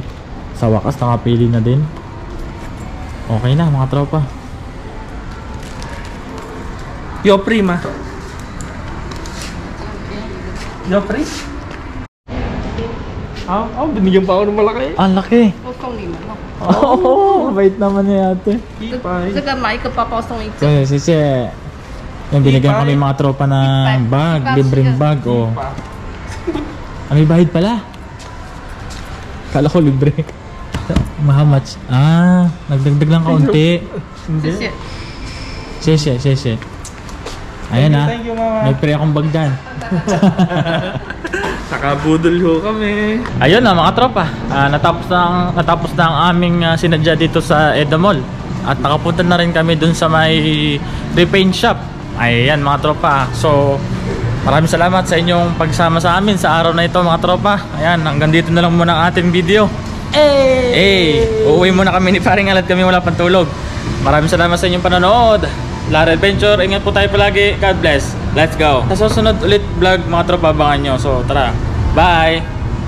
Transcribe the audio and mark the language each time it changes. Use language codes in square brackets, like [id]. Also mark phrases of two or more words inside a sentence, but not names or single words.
[tl] Sa wakas nakapili na din. Okay na mga tropa. Yo, prima. Yo, pri? Binigyan pa ako ng malaki. Ang laki. [zh] 我送你们哦。 [tl] Oo, mabait naman ni ate. Ipay. [zh] 这个买一个包包送一个。 [tl] Kasi sisi, yung binigyan kami mga tropa ng bag, libreng bag. Oh. May bahid pala. Kala ko libre. [en] How much? [tl] Nagdagdag lang kaunti. [zh] 谢谢。 [tl] Sisi. Ayan na. [en] Thank you, mama. [tl] May pre akong bag dyan. Nakabudol ho kami. Ayun na mga tropa. Natapos na ang aming sinadya dito sa Edda Mall. At nakapunta na rin kami dun sa may repaint shop. Ayan mga tropa. So maraming salamat sa inyong pagsama sa amin sa araw na ito mga tropa. Ayan, hanggang dito na lang muna ang ating video. Uuwi muna kami ni Paring Al at kami wala pang tulog. Maraming salamat sa inyong panonood. Lara Adventure, ingat po tayo palagi. [en] God bless. Let's go. [tl] Sa susunod ulit vlog mga tropa, abangan nyo. So tara, bye!